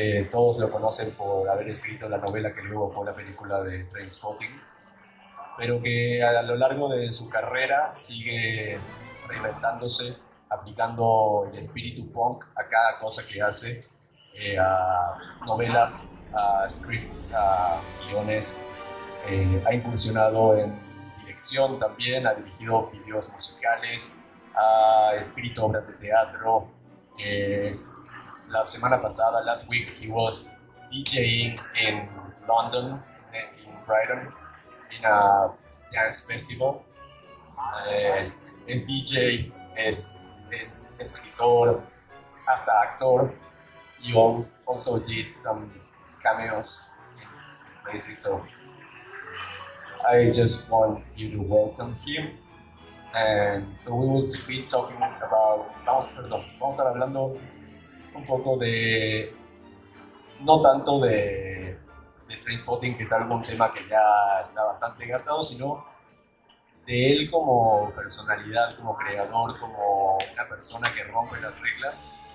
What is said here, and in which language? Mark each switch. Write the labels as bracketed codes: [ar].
[es] Todos lo conocen por haber escrito la novela que luego fue la película de Trainspotting, pero que a lo largo de su carrera sigue reinventándose, aplicando el espíritu punk a cada cosa que hace, a novelas, a scripts, a guiones. Ha incursionado en dirección también, ha dirigido videos musicales, ha escrito obras de teatro. La semana pasada, [en] last week, he was DJing in London, in Brighton, in a dance festival. [es] Es DJ, es escritor, hasta actor. [en] You also did some cameos in places, so I just want you to welcome him. And so we will be talking about, [es] vamos a estar hablando un poco de, no tanto de Trainspotting, que es algún tema que ya está bastante gastado, sino de él como personalidad, como creador, como una persona que rompe las reglas.